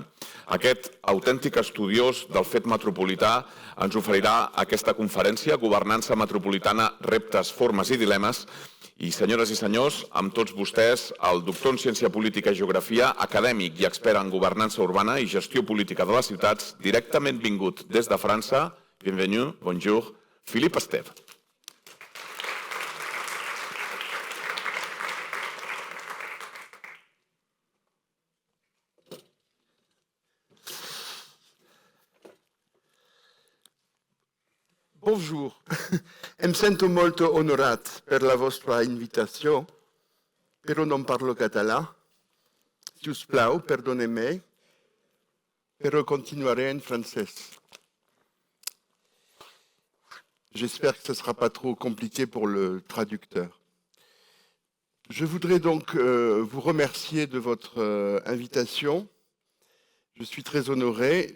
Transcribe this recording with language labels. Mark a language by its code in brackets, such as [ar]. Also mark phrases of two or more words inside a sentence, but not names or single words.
[ca] Aquest autèntic estudiós del fet metropolità ens oferirà aquesta conferència, Governança metropolitana, reptes, formes i dilemes. I, senyores i senyors, amb tots vostès, el doctor en Ciència Política i Geografia, acadèmic i expert en governança urbana i gestió política de les ciutats, directament vingut des de França, [fr] bienvenue, bonjour, Philippe Esteve. Bonjour, [ca] em sento molto onorat per la vostra invitació, però non parlo català. Si us plau, perdoneu-me, però [fr] continuerai en français. J'espère que ce ne sera pas trop compliqué pour le traducteur. Je voudrais donc vous remercier de votre invitation. Je suis très honoré.